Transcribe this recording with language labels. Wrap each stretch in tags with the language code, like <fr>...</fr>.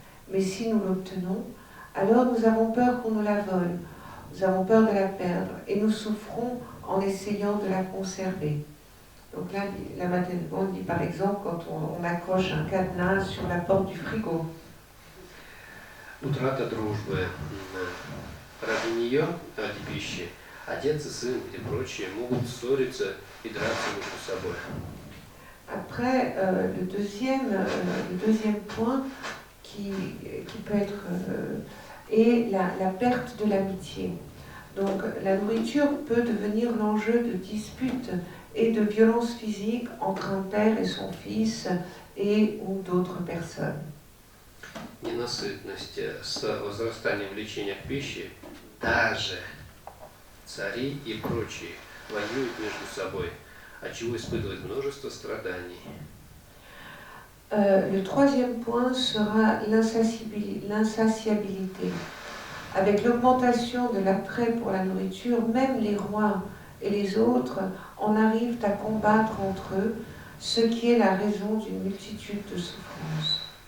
<fr>Mais si nous l'obtenons, alors nous avons peur qu'on nous la vole, nous avons peur de la perdre et nous souffrons en essayant de la conserver. Donc là, la Madeleine dit par exemple quand on accroche un cadenas sur la porte du frigo.</fr> <ru>Утрата дружбы. Ради нее, ради пищи, отец и сын и прочие могут ссориться и драться между собой.</ru> <fr>Après, le deuxième point qui peut être est la perte de l'amitié. Donc la nourriture peut devenir l'enjeu de disputes et de violences physiques entre un père et son fils et ou d'autres personnes.</fr> <ru>Ненасытность с возрастанием влечения к пище, даже цари и прочие воюют между собой, от чего испытывают множество страданий.</ru> <fr>Le troisième point sera l'insatiabilité. Avec l'augmentation de l'attrait pour la nourriture, même les rois et les autres en arrivent à combattre entre eux, ce qui est la raison d'une multitude de souffrances.</fr>